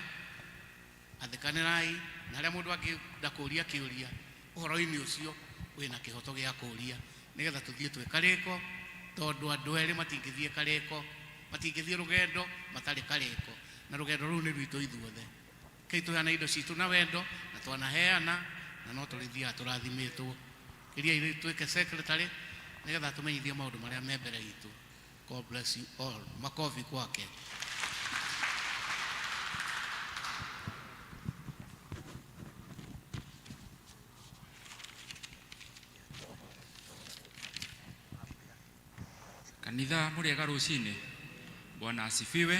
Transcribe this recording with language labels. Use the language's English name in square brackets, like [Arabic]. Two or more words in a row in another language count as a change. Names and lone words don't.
[Kikuyu] Athĩkanĩrai na arĩa mũndũ angĩenda kũũria kĩũria ũhoro-inĩ ũcio wĩna kĩhoto gĩa kũũria nĩgetha tũthiĩ twĩ karĩko, tondũ andũ erĩ matingĩthiĩ karĩko, matingĩthiĩ rũgendo matarĩ karĩko, na rũgendo rũu nĩ rwitũ ithuothe. Kei tũheana indo citũ na wendo na twanaheana na no tũrĩthiaga tũrathimĩtwo. Kĩria twĩke secretary nĩgetha tũmenyithie maũndũ marĩa me mbere itũ. [English] God bless you all. [Swahili] Makofi kwake. [Kikuyu] Kanitha mũrĩega rũcinĩ. [Swahili] Bwana asifiwe.